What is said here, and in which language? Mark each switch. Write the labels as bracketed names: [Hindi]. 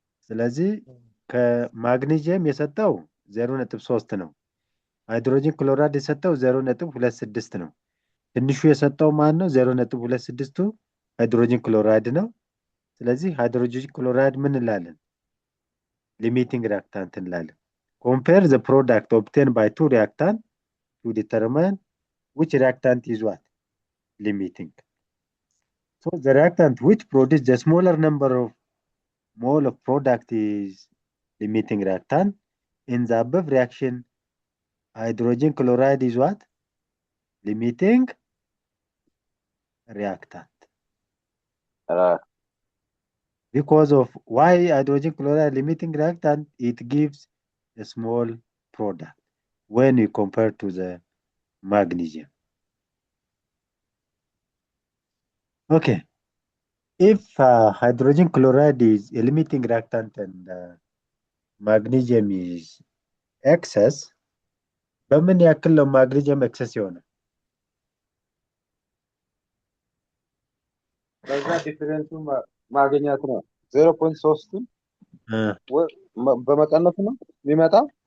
[Amharic] ስለዚህ ከማግኒዚየም የሰጠው 0.3 ነው። ሃይድሮጅን ክሎራይድ የሰጠው 0.26 ነው። ትንሹ የሰጠው ማን ነው? 0.26ቱ ሃይድሮጅን ክሎራይድ ነው። ስለዚህ ሃይድሮጅን ክሎራይድ ምን እንላለን? [English] ሊሚቲንግ ሪአክታንት እንላለን። Compare the product obtained by two reactants to determine which reactant is what? Limiting. So the reactant which produces the smaller number of mole of product is limiting reactant. In the above reaction, hydrogen chloride is what? Limiting reactant. Because of why hydrogen chloride limiting reactant, it gives a small product when you compare to the magnesium. Okay, if hydrogen chloride is a limiting reactant and magnesium is excess, [Amharic] በምን ያክል ነው ማግኒዚየም ኤክሰስ የሆነ? በዛ ዲፈረንሱ ማግኘት ነው። 0.3 በመቀነስ ነው የሚመጣው